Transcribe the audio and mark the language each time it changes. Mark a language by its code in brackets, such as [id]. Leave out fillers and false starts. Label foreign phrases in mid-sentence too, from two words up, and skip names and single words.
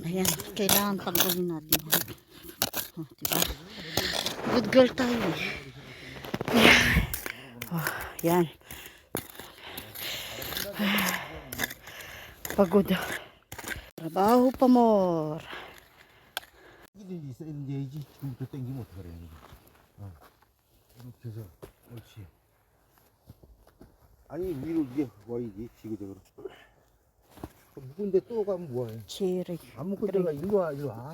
[tl] Ayan, kailangan pagawin natin. Oh, diba? [en] Good girl [tl] tayo. Oh, ayan. Pagod. Trabaho pa more. [ko] 있어 있는지 지금부터 당기면 어떡하래. 이렇게 해서 그렇지. 아니 위로 이게 와야지 지그저그로. 묵은데 또 가면 뭐해? 체리. 안 먹고 들어가. 일로 와 일로 와.